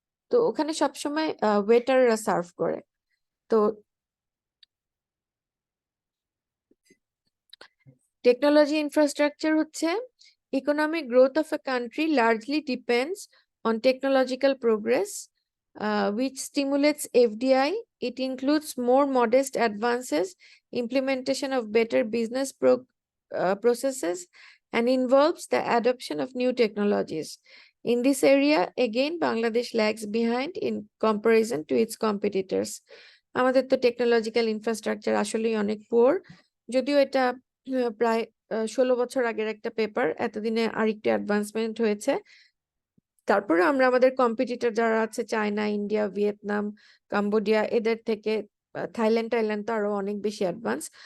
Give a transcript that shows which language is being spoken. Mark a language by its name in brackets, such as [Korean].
[Bangla] তো ওখানে সবসময় ওয়েটাররা সার্ভ করে। তো টেকনোলজি ইনফ্রাস্ট্রাকচার হচ্ছে, [English] Economic growth of a country largely depends on technological progress which stimulates FDI. It includes more modest advances, implementation of better business processes, and involves the adoption of new technologies. In this area, again, Bangladesh lags behind in comparison to its competitors. [Bangla] আমাদের তো technological infrastructure আসলেই অনেক poor, যদিও এটা প্রায় 16 বছর আগের একটা পেপার, এতদিনে আরেকটু অ্যাডভান্সমেন্ট হয়েছে। তারপরে আমরা আমাদের কম্পিটিটর যারা আছে, চায়না, ইন্ডিয়া, ভিয়েতনাম, কাম্বোডিয়া, এদের থেকে থাইল্যান্ড তো আরো অনেক বেশি অ্যাডভান্স।